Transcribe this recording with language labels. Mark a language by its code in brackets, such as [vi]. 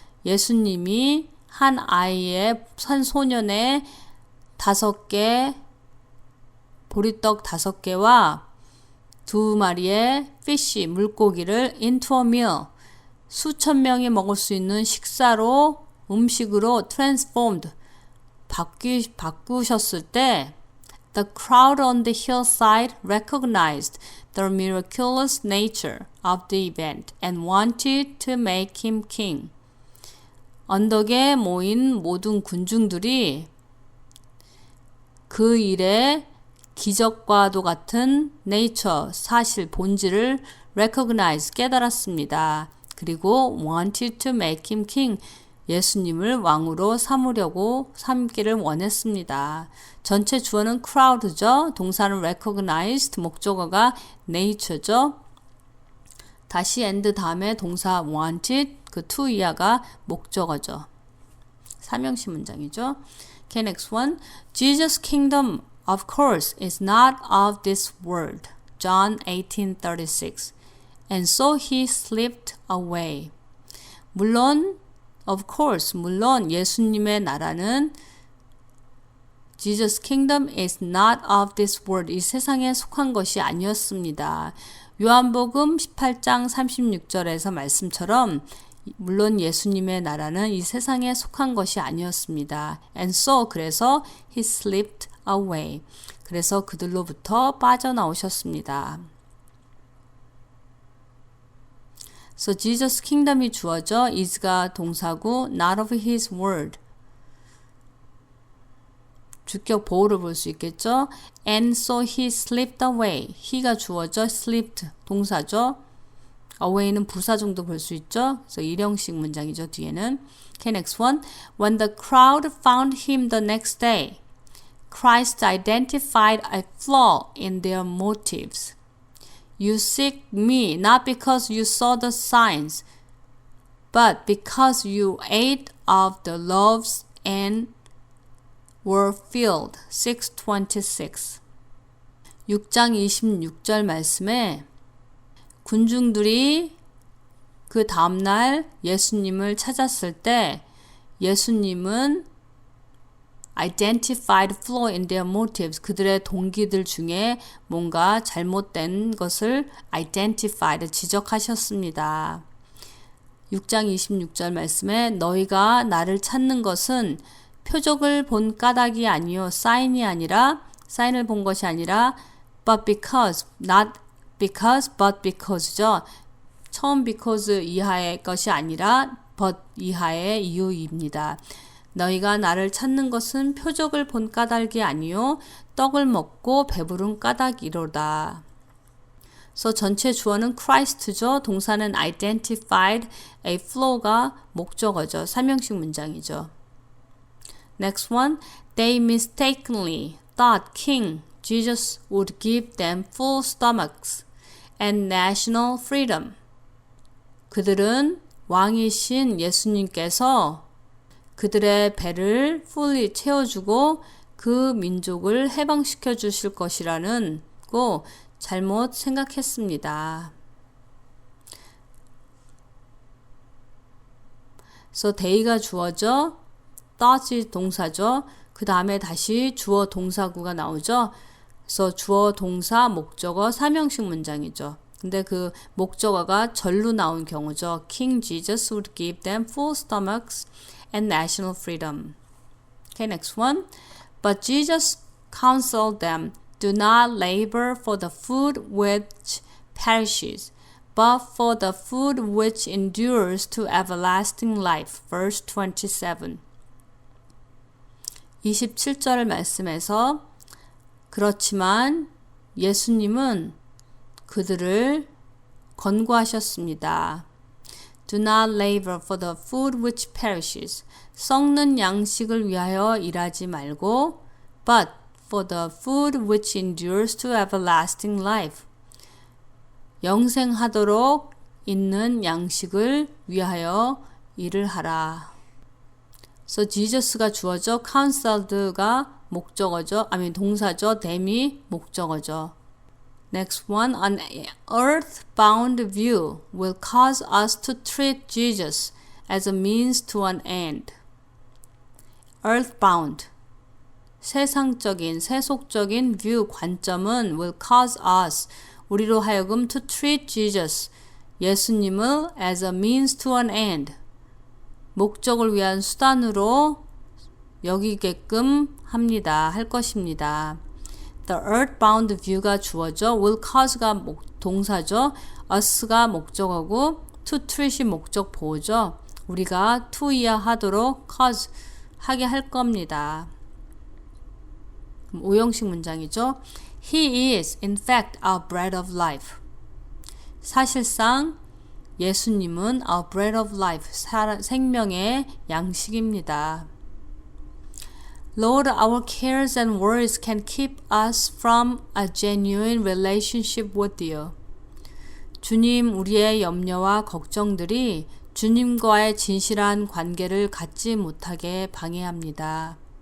[ko] 예수님이 한 소년의 5개 보리떡 5개와 2마리의 [en] fish, [ko] 물고기를 [en] into a meal, [ko] 수천 명이 먹을 수 있는 음식으로 [en] transformed, [ko] 바꾸셨을 때 [en] the crowd on the hillside recognized the miraculous nature of the event and wanted to make him king. [ko] 언덕에 모인 모든 군중들이 그 일의 기적과도 같은 nature, 사실, 본질을 recognize, 깨달았습니다. 그리고 [en] wanted to make him king, [ko] 예수님을 왕으로 삼기를 원했습니다. 전체 주어는 crowd죠. 동사는 recognized, 목적어가 nature죠. 다시 and 다음에 동사 wanted, 그 to 이하가 목적어죠. 삼형식 문장이죠. [en] Okay, next one. Jesus' kingdom, of course, is not of this world. John 18:36. And so he slipped away. [ko] 물론 예수님의 나라는 [en] Jesus' kingdom is not of this world. [ko] 이 세상에 속한 것이 아니었습니다. 요한복음 18장 36절에서 말씀처럼 물론 예수님의 나라는 이 세상에 속한 것이 아니었습니다. [en] And so, [ko] 그래서 [en] he slipped away. [ko] 그래서 그들로부터 빠져나오셨습니다. [en] So Jesus' kingdom이 [ko] 주어져 [en] is가 [ko] 동사고 [en] not of his word. [ko] 주격 보호를 볼 수 있겠죠. [en] And so he slipped away. [ko] he가 주어져 slipped 동사죠. away는 부사 정도 볼 수 있죠. 그래서 일형식 문장이죠. 뒤에는. [en] Okay, next one. When the crowd found him the next day, Christ identified a flaw in their motives. You seek me not because you saw the signs, but because you ate of the loaves and were filled. 6:26. [ko] 6장 26절 말씀에 군중들이 그 다음날 예수님을 찾았을 때 예수님은 [en] identified flaw in their motives. [ko] 그들의 동기들 중에 뭔가 잘못된 것을 identified, 지적하셨습니다. 6장 26절 말씀에 너희가 나를 찾는 것은 표적을 본 까닭이 아니요 사인을 본 것이 아니라 [en] but because, not because, but because [ko] 죠. 처음 because 이하의 것이 아니라 but 이하의 이유입니다. 너희가 나를 찾는 것은 표적을 본 까닭이 아니요 떡을 먹고 배부른 까닭이로다. 그래서 전체 주어는 Christ죠. 동사는 identified, a flow가 목적어죠. 3형식 문장이죠. [en] Next one, they mistakenly thought King Jesus would give them full stomachs and national freedom. [ko] 그들은 왕이신 예수님께서 그들의 배를 [en] fully [ko] 채워주고 그 민족을 해방시켜 주실 것이라는 거 잘못 생각했습니다. So they가 주어죠. thought이 동사죠. 그 다음에 다시 주어 동사구가 나오죠. 그래서 주어 동사 목적어 3형식 문장이죠. 근데 그 목적어가 절로 나온 경우죠. [en] King Jesus would give them full stomachs and national freedom. Okay, next one. But Jesus counseled them, do not labor for the food which perishes, but for the food which endures to everlasting life. Verse 27. [ko] 27절 말씀에서 그렇지만 예수님은 그들을 권고하셨습니다. [en] Do not labor for the food which perishes. [ko] 썩는 양식을 위하여 일하지 말고 [en] but for the food which endures to everlasting life. [ko] 영생하도록 있는 양식을 위하여 일을 하라. So Jesus가 주어져, counseled가 목적어죠. 동사죠. them이 목적어죠. [en] Next one, an earthbound view will cause us to treat Jesus as a means to an end. Earthbound, [ko] 세상적인, 세속적인 [en] view, [ko] 관점은 [en] will cause us, [ko] 우리로 하여금 [en] to treat Jesus, [ko] 예수님을 [en] as a means to an end, [ko] 목적을 위한 수단으로 여기게끔 합니다. 할 것입니다. The earthbound view가 주어져, will cause가 동사죠. us가 목적어고 to treat이 목적 보호죠. 우리가 to이야 하도록 cause 하게 할 겁니다. 5형식 문장이죠. [en] He is in fact our bread of life. [ko] 사실상 예수님은 [en] our bread of life, [ko] 생명의 양식입니다. [en] Lord, our cares and worries can keep us from a genuine relationship with you. [ko] 주님, 우리의 염려와 걱정들이 주님과의 진실한 관계를 갖지 못하게 방해합니다.